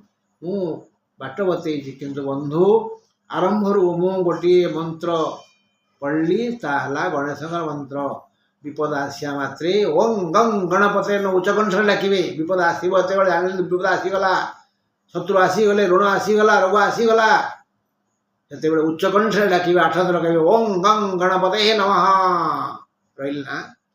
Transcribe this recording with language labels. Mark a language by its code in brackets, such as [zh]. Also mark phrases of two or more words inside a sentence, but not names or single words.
[or] ମୁଁ ବାଟ ବତେଇଛି, କିନ୍ତୁ ବନ୍ଧୁ ଆରମ୍ଭରୁ ମୁଁ ଗୋଟିଏ ମନ୍ତ୍ର ପଢ଼ିଲି, ତାହା ହେଲା ଗଣେଶଙ୍କର ମନ୍ତ୍ର। ବିପଦ ଆସିବା ମାତ୍ରେ [sa] ओं गं गणपते [or] ଉଚ୍ଚ କଣ୍ଠରେ ଡାକିବେ। ବିପଦ ଆସିବ ଯେତେବେଳେ ଜାଣିଲେ ବିପଦ ଆସିଗଲା। ଶତ୍ରୁ ଆସିଗଲେ ଋଣ ଆସିଗଲା ରୋଗ ଆସିଗଲା ସେତେବେଳେ ଉଚ୍ଚ କଣ୍ଠରେ ଡାକିବେ 8 ଥର କହିବେ [sa] ओम गं गणपते नमः [or] ରହିଲ ନା